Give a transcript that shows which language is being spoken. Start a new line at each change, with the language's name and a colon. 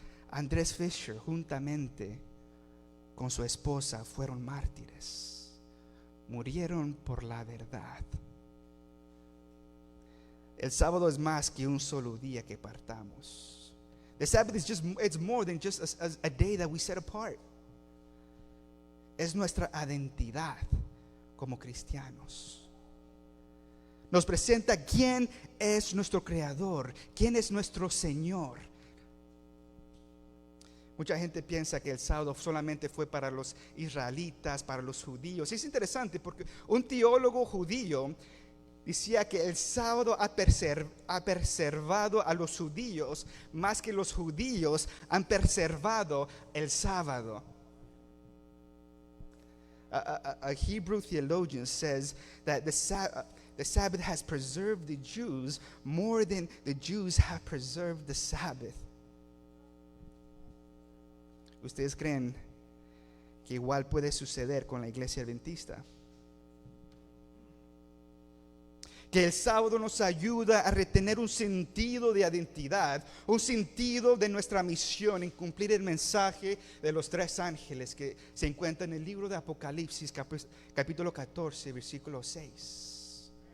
Spanish: Andrés Fisher juntamente con su esposa fueron mártires. murieron por la verdad. El sábado es más que un solo día que partamos.
English: The Sabbath is it's more than just a day that we set apart.
Spanish: Es nuestra identidad como cristianos. Nos presenta quién es nuestro creador, quién es nuestro Señor. Mucha gente piensa que el sábado solamente fue para los israelitas, para los judíos. Es interesante porque un teólogo judío decía que el sábado ha preservado a los judíos más que los judíos han preservado el sábado.
English: A Hebrew theologian says that the Sabbath has preserved the Jews more than the Jews have preserved the Sabbath.
Spanish: ¿Ustedes creen que igual puede suceder con la iglesia adventista? Que el sábado nos ayuda a retener un sentido de identidad, un sentido de nuestra misión en cumplir el mensaje de los 3 ángeles que se encuentra en el libro de Apocalipsis, capítulo 14, versículo 6,